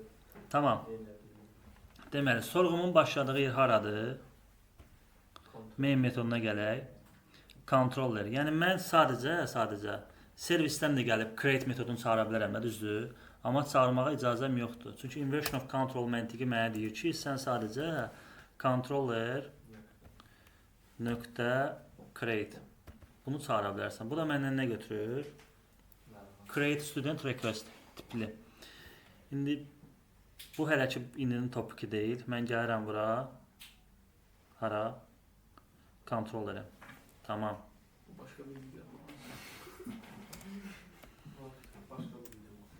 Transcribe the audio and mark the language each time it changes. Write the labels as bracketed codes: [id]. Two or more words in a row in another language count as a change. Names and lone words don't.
[az] Tamam. Deməli, sorğumun başladığı yer haradır? Main metoduna gələk. Controller. Yəni mən sadəcə servisdən də gəlib create metodunu çağıra bilərəm, düzdür? Amma çağırmağa icazəm yoxdur. Çünki [en] inversion of control [az] məntiqi mənə deyir ki, sən sadəcə controller .create bunu çağıra bilərsən. Bu da məndən nə götürür? [en] Create student request [az] tipli. İndi bu hələ ki indinin topiki deyil. Mən gəlirəm bura. Hara? Controllerə. Tamam. [tr] Başka bir video. Başka bir video.